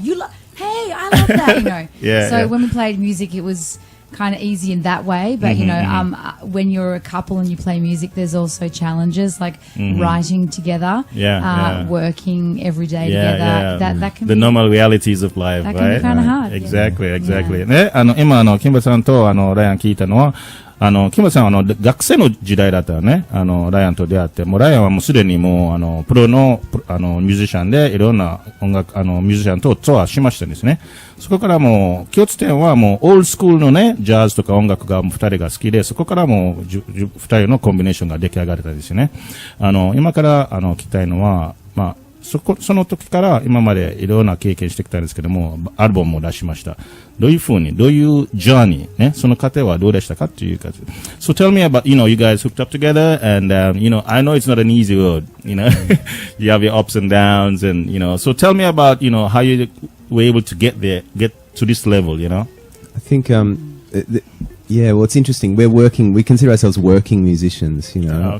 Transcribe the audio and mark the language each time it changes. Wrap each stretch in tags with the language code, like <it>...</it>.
<en>Hey, I love that, you know. So when we played music, it was kind of easy in that way, but you know, when you're a couple and you play music, there's also challenges like writing together, working every day together. That can the be normal realities of life, that right? can be kind of hard. Exactly.</en> <ja>ね、今キンバさんとライアン聞いたのは。キムさんは学生の時代だったらね、ライアンと出会って、もうライアンはもうすでにもう、プロの、ミュージシャンで、いろんな音楽、ミュージシャンとツアーしましたんですね。そこからもう、共通点はもう、オールスクールのね、ジャズとか音楽が二人が好きで、そこからもう、二人のコンビネーションが出来上がれたんですよね。今から、聞きたいのは、まあ、その時から今までいろんな経験してきたんですけども、アルバムも出しました。どういうジャーニーね、その過程はどうでしたかっていう感じ。</ja> <en>So tell me about, you know, you guys hooked up together and, you know, I know it's not an easy road, you know, you have your ups and downs and, you know, so tell me about, you know, how you were able to get to this level, you know? I think, well, it's interesting. We consider ourselves working musicians, you know.</en>